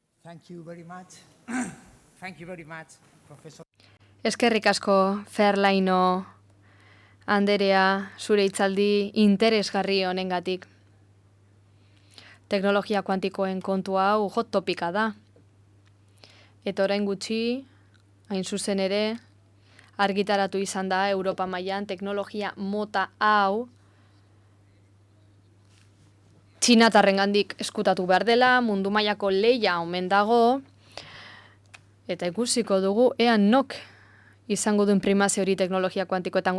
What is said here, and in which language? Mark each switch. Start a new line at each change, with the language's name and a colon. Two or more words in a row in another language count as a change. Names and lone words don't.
English: Thank you very much. Thank you very much, Professor.
Basque: Eskerrik asko, Ferlaino Anderea, zure hitzaldi interesgarri honengatik. Teknologia kuantikoen kontu hau
English: hot topika
Basque: da. Eta orain gutxi, hain zuzen ere, argitaratu izan da Europa mailan teknologia mota hau txinatarrengandik eskutatu behar dela, mundu mailako lehia omen dago, eta ikusiko dugu ea nok izango duen primazio hori teknologia kuantikoetan.